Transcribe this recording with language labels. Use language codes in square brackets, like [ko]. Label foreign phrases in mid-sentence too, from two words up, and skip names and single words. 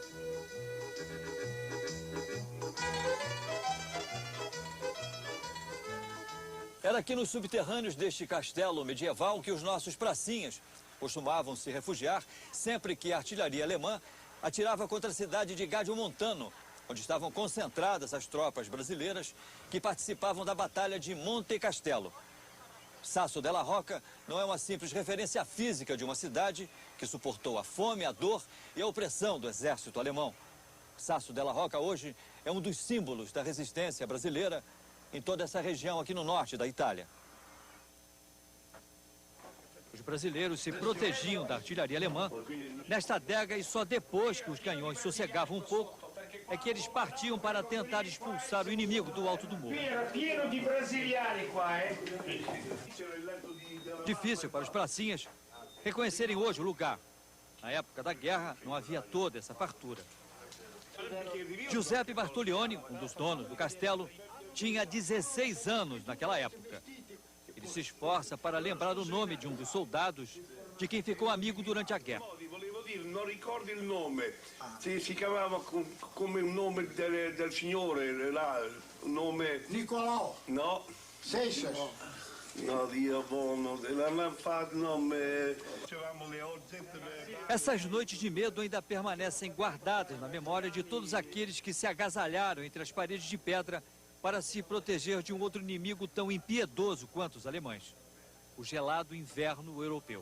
[pt] Era aqui nos subterrâneos deste castelo medieval que os nossos pracinhas costumavam se refugiar sempre que a artilharia alemã atirava contra a cidade de Regiomontano, onde estavam concentradas as tropas brasileiras que participavam da Batalha de Monte Castelo. Sasso della Rocca não é uma simples referência física de uma cidade que suportou a fome, a dor e a opressão do exército alemão. Sasso della Rocca hoje é um dos símbolos da resistência brasileira em toda essa região aqui no norte da Itália. Os brasileiros se protegiam da artilharia alemã nesta adega e só depois que os canhões sossegavam um pouco é que eles partiam para tentar expulsar o inimigo do alto do morro. [it] Pieno de brasiliani qua, [pt] Difícil para os pracinhas reconhecerem hoje o lugar. Na época da guerra não havia toda essa fartura. Giuseppe Bartolioni, um dos donos do castelo, tinha 16 anos naquela época. Ele se esforça para lembrar o nome de um dos soldados de quem ficou amigo durante a guerra. [it] Non ricordo il nome, si chiamava come il nome del signore, là, il nome... Nicolau. No. Seixas. No, Dio buono, l'hanno fatto nome... [pt] Essas noites de medo ainda permanecem guardadas na memória de todos aqueles que se agasalharam entre as paredes de pedra para se proteger de um outro inimigo tão impiedoso quanto os alemães, o gelado inverno europeu.